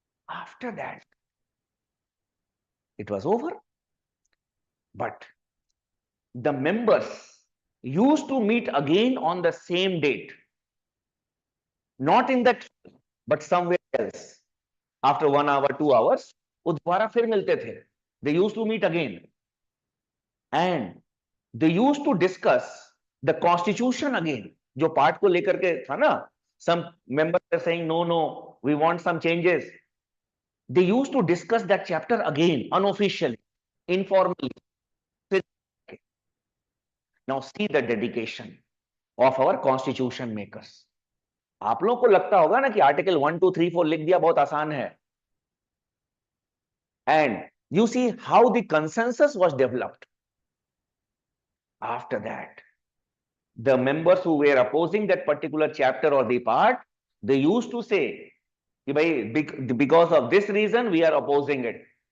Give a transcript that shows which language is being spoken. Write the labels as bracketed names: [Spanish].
[English] After that it was over, but the members used to meet again on the same date, not in that but somewhere else. After 1 hour, 2 hours, [Hindi] वो दोबारा फिर मिलते थे. [English] They used to meet again, and they used to discuss the constitution again. [Hindi] जो part को लेकर के था ना, [English] some members are saying no, we want some changes. They used to discuss that chapter again, unofficially, informally. Now see the dedication of our constitution makers. [Hindi] आप लोगों को लगता होगा ना कि आर्टिकल 1, 2, 3, 4 लिख दिया, बहुत आसान है. [English] And you see how the consensus was developed. After that, the members who were opposing that particular chapter or the part, they used to say, because of this reason we are opposing it.